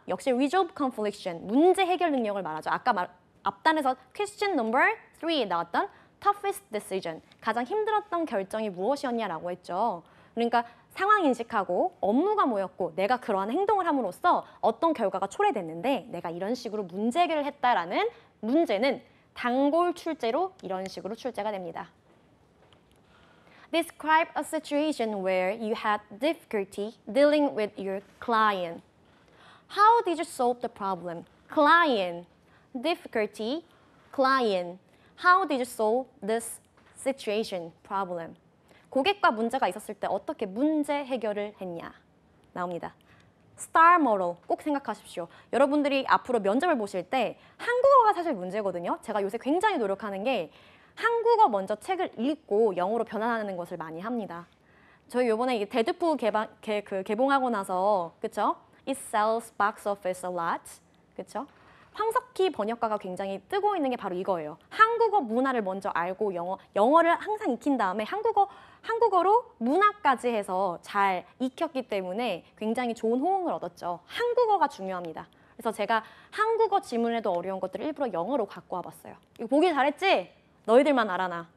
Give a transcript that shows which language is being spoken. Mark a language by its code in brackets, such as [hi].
[ko] 역시 resolve confliction, 문제 해결 능력을 말하죠. 아까 앞단에서 question number 3에 나왔던 toughest decision, 가장 힘들었던 결정이 무엇이었냐라고 했죠. 그러니까 상황 인식하고 업무가 뭐였고 내가 그러한 행동을 함으로써 어떤 결과가 초래됐는데 내가 이런 식으로 문제 해결을 했다라는 문제는 단골 출제로 이런 식으로 출제가 됩니다. [en] Describe a situation where you had difficulty dealing with your client. How did you solve the problem? Client, difficulty, client. How did you solve this situation, problem? [ko] 고객과 문제가 있었을 때 어떻게 문제 해결을 했냐 나옵니다. STAR model 꼭 생각하십시오. 여러분들이 앞으로 면접을 보실 때 한국어가 사실 문제거든요. 제가 요새 굉장히 노력하는 게 한국어 먼저 책을 읽고 영어로 변환하는 것을 많이 합니다. 저희 요번에 데드풀 개봉하고 나서 그쵸? [en] It sells box office a lot. [ko] 그쵸? 황석희 번역가가 굉장히 뜨고 있는 게 바로 이거예요. 한국어 문화를 먼저 알고 영어를 항상 익힌 다음에 한국어로 문화까지 해서 잘 익혔기 때문에 굉장히 좋은 호응을 얻었죠. 한국어가 중요합니다. 그래서 제가 한국어 지문에도 어려운 것들을 일부러 영어로 갖고 와봤어요. 이거 보기 잘했지? 너희들만 알아나.